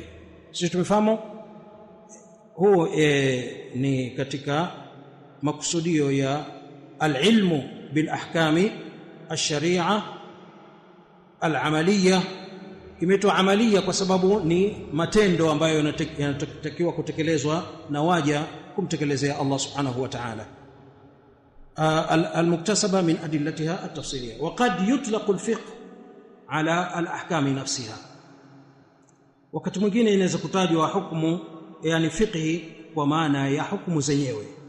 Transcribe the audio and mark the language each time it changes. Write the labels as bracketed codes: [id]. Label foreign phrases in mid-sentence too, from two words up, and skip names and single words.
[sw] Sisi tumefahamu huo ni katika makusudio ya [ar] العلم بالأحكام الشرعية العملية. [sw] Imeitwa amaliya kwa sababu ni matendo ambayo yanatakiwa kutekelezwa na waja kumtekelezea Allah [ar] سبحانه وتعالى. المكتسبة من أدلتها التفصيلية. وقد يطلق الفقه على الأحكام نفسها. [sw] wakati mwingine inaweza kutajwa hukumu, yani fiqhi, kwa maana ya hukumu zenyewe.